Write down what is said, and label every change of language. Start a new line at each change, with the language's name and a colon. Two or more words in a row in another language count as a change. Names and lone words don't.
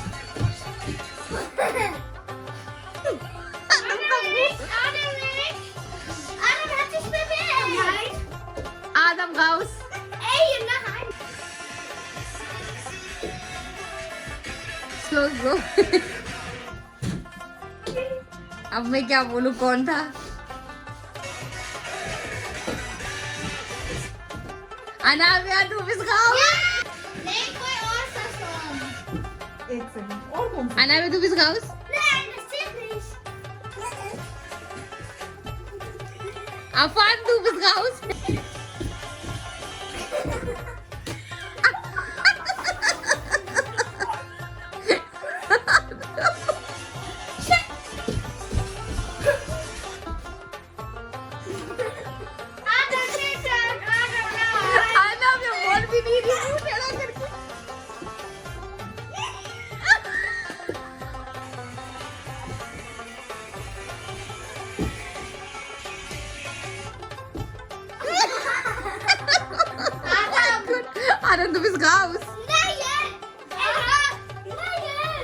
German: Adam hat sich bewegt. Adam raus. Ey, nein. Slow.
Hindi: अब मैं क्या बोलूं, कौन था? अनामिया,
German: du bist raus. Nee,
Hindi: कोई और सा song. एक सेकंड और कौन सा? अनामिया,
German: du bist raus. Nein, das zählt nicht. Afan, du bist raus. Adam, bitte. Adam, nein.
Hindi: अनामिया बोल भी नहीं रही हूँ टेढ़ा करके।
German: Adam, du bist raus. Nein. Nein.